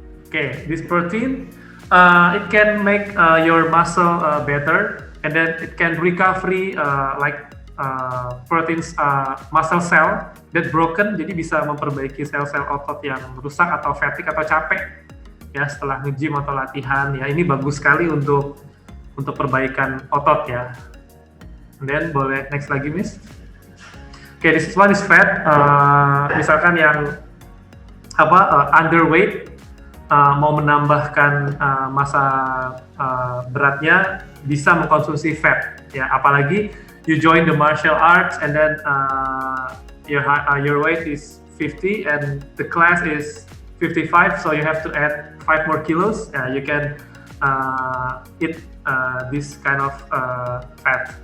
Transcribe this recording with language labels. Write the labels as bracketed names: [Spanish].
[English] Oke, this protein, it can make your muscle better, and then it can recovery like proteins muscle cell that broken. [Indonesian] Jadi bisa memperbaiki sel-sel otot yang rusak atau fatigue atau capek. Ya, setelah nge-gym atau latihan ya, ini bagus sekali untuk perbaikan otot ya. [English] And then [Indonesian] boleh [English] next [Indonesian] lagi [English] Miss. Okay, this one is fat. [Indonesian] Misalkan yang underweight, mau menambahkan massa beratnya, bisa mengkonsumsi fat ya. Apalagi [English] you join the martial arts and then your weight is 50 and the class is 55, so you have to add 5 more kilos. You can eat this kind of fat.